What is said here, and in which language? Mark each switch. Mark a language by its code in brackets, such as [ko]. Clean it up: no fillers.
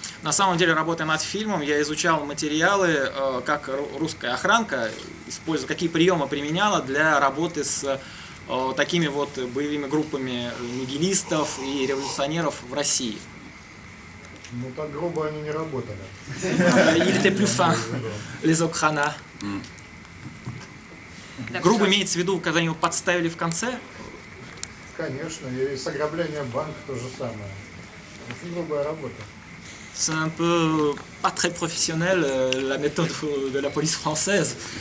[ru] На самом деле, работая над фильмом, я изучал материалы, как русская охранка использует, какие приемы применяла для работы с такими вот боевыми группами нигилистов и революционеров в России. Ну так грубо они не работали. [fr] Il était plus fin, les Okrana. [ru] Грубо имеется в виду, когда его подставили в конце? Конечно, и с ограблением банка то же самое. Очень грубая работа. [fr] C'est un peu pas très professionnel la méthode de la police française.